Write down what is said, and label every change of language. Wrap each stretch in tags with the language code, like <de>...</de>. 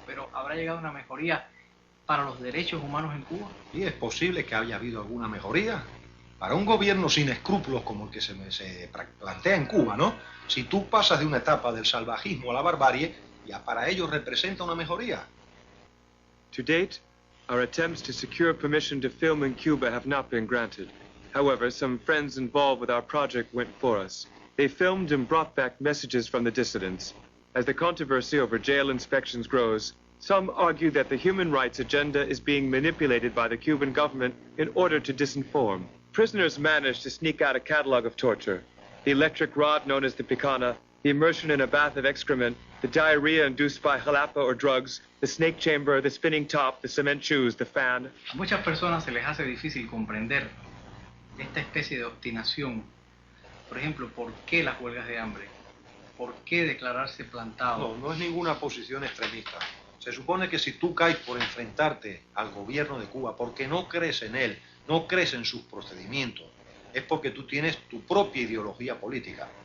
<es>Pero ¿habrá llegado una mejoría para los derechos humanos en Cuba? Sí, es posible que haya habido alguna mejoría. Para un gobierno sin escrúpulos como el que se plantea en Cuba, ¿no? Si tú pasas de una etapa del salvajismo a la barbarie, ya para ellos representa una mejoría.</es> <en>To date, our attempts to secure permission to film in Cuba have not been granted. However, some friends involved with our project went for us. They filmed and brought back messages from the dissidents. As the controversy over jail inspections grows, Some argue that the human rights agenda is being manipulated by the Cuban government in order to disinform. Prisoners managed to sneak out a catalog of torture: the electric rod known as the picana, the immersion in a bath of excrement, the diarrhea induced by jalapa or drugs, the snake chamber, the spinning top, the cement shoes, the fan.</en> <es>A muchas personas se les hace difícil comprender esta especie de obstinación. Por ejemplo, ¿por qué las huelgas de hambre? ¿Por qué declararse plantado? No es ninguna posición extremista. Se supone que si tú caes por enfrentarte al gobierno de Cuba porque no crees en él, no crees en sus procedimientos, es porque tú tienes tu propia ideología política.</es>